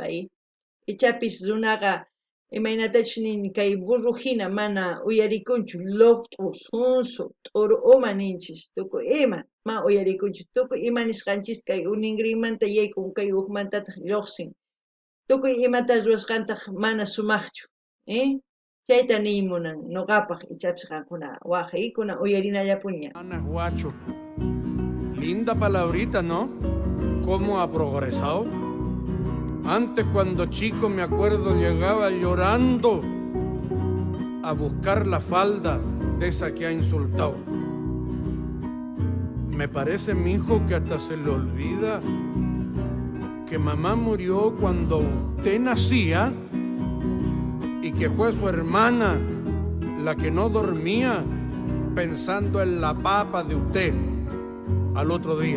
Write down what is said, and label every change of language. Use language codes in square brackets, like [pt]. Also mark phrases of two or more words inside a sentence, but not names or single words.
[qu] ichapis runaqa imaynatachus nini kay burruhina mana uyarikunchu luqt'u, sunsu, t'uru uma ninchis tukuy ima ma uyarikunchu tukuy ima nisqanchis kay uningrinmanta yaykun kay hukmantataq lluqsin tukuy imata ruwasqantaq mana sumaqchu, chayta niymunan ñuqapaq ichapis qankuna waqaykuna uyarinallapuña. [es] Ana Guacho, linda palabrita, ¿no? ¿Cómo ha progresado? Antes, cuando chico, me acuerdo, llegaba llorando a buscar la falda de esa que ha insultado. Me parece, mi hijo, que hasta se le olvida que mamá murió cuando usted nacía y que fue su hermana la que no dormía pensando en la papa de usted al otro día.